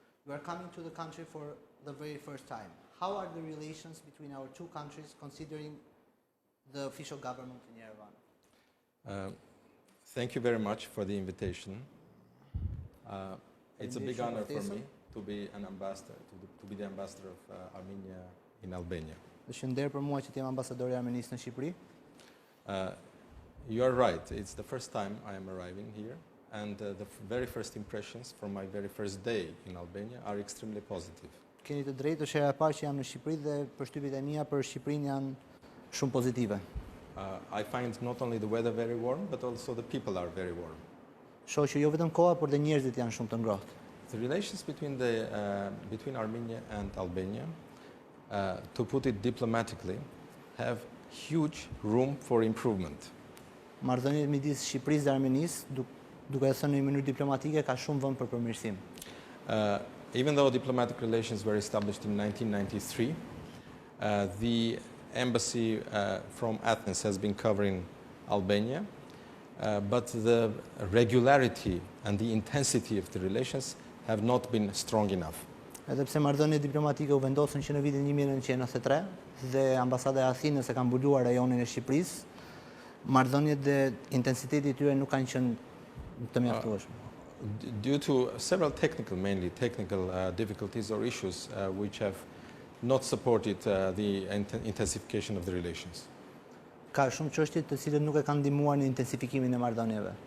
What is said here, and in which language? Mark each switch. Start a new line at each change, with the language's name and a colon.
English: You are coming to the country for the very first time. How are the relations between our two countries considering the official government in Yerevan? Thank you very much for the invitation. It's a big honor for me to be an ambassador, to be the ambassador of Armenia in Albania.
Albanian: Është nder për mua që të jem ambasadori I Armenisë në Shqipëri.
English: You are right. It's the first time I am arriving here, and the very first impressions from my very first day in Albania are extremely positive.
Albanian: Keni të drejtë, është hera e parë që jam në Shqipëri dhe përshtypjet e mia për Shqipërinë janë shumë pozitive.
English: I find not only the weather very warm, but also the people are very warm.
Albanian: Shoh që jo vetëm koha, por dhe njerëzit janë shumë të ngrohtë.
English: The relations between Armenia and Albania, to put it diplomatically, have huge room for improvement.
Albanian: Marrëdhëniet midis Shqipërisë dhe Armenisë, duke e thënë në mënyrë diplomatike, ka shumë vend për përmirësim.
English: Even though diplomatic relations were established in 1993, the embassy from Athens has been covering Albania, but the regularity and the intensity of the relations have not been strong enough.
Albanian: Edhe pse marrëdhëniet diplomatike u vendosën që në vitin 1993 dhe ambasada e Athinës e ka mbuluar rajonin e Shqipërisë, marrëdhëniet dhe intensiteti I tyre nuk kanë qenë të mjaftueshëm.
English: Due to several mainly technical difficulties or issues which have not supported the intensification of the relations.
Albanian: Ka shumë çështje të cilët nuk e kanë ndihmuar në intensifikimin e marrëdhënieve.